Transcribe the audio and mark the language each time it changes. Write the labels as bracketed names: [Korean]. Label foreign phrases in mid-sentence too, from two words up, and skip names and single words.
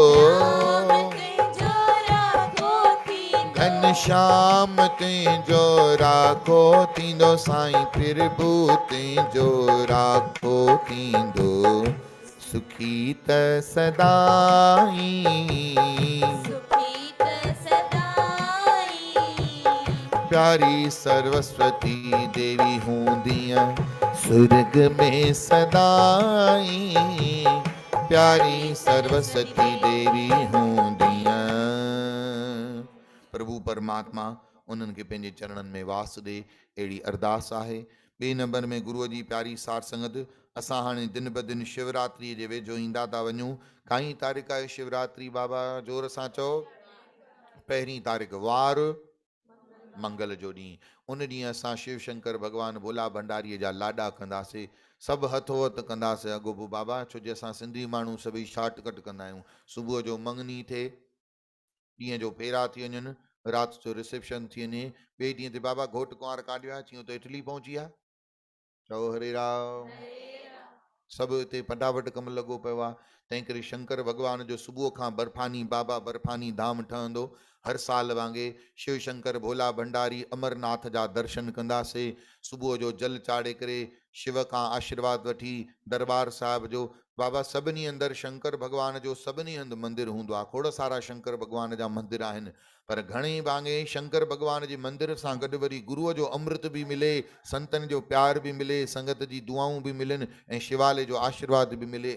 [Sindhi] घनश्याम तुंहिंजो राखो थींदो, साईं प्रभु तुंहिंजो राखो थींदो, सुखी त सदाई, सुखी त सदाई। प्यारी सरस्वती देवी हूंदीअ सुर्ग में सदाई, प्यारी सरस्वती देवी हूंदीअ। प्रभु परमात्मा उन्हनि खे पंहिंजे चरणनि में वास ॾे, अहिड़ी अरदास आहे। ॿिए नंबर में गुरुअ जी प्यारी सार संगत, असां हाणे दिन ब दिन शिवरात्रीअ जे वेझो ईंदा था वञूं। काई तारीख़ आहे शिवरात्रि बाबा जोर सां चओ? 1 तारीख़ वार मंगल जो ॾींहुं। उन ॾींहुं असां शिव शंकर भॻवानु भोला भंडारीअ जा लाॾा कंदासीं, सभु हथोहथ कंदासीं अॻोपो बाबा, छो जो असां सिंधी माण्हू सभई शॉर्टकट कंदा आहियूं। सुबुह जो मंगनी थिए, ॾींहं जो फेरा थी वञनि, राति जो रिसेप्शन थी वञे, ॿिए ॾींहं ते बाबा घोट कुंवार काॾे विया, चयूं त इटली पहुची विया। चओ हरे राम। सभु हिते फटाफट कमु लॻो पियो आहे। तंहिं करे शंकर भॻवान जो सुबुह खां बर्फ़ानी बाबा बर्फ़ानी धाम ठहंदो। हर साल वांगुरु शिव शंकर भोला भंडारी अमरनाथ जा दर्शन कंदासीं। सुबुह जो जल चाढ़े करे शिव खां आशीर्वाद वठी दरबार साहिब जो बाबा सभिनी अंदरि शंकर भॻवान जो सभिनी हंधि मंदिर हूंदो आहे। खोड़ सारा शंकर भॻवान जा मंदिर आहिनि, पर घणेई वांगुरु शंकर भॻवान जे मंदिर सां गॾु वरी गुरुअ जो अमृत बि मिले, संतनि जो प्यार बि मिले, संगत जी दुआऊं बि मिलनि ऐं शिवालय जो आशीर्वाद बि मिले।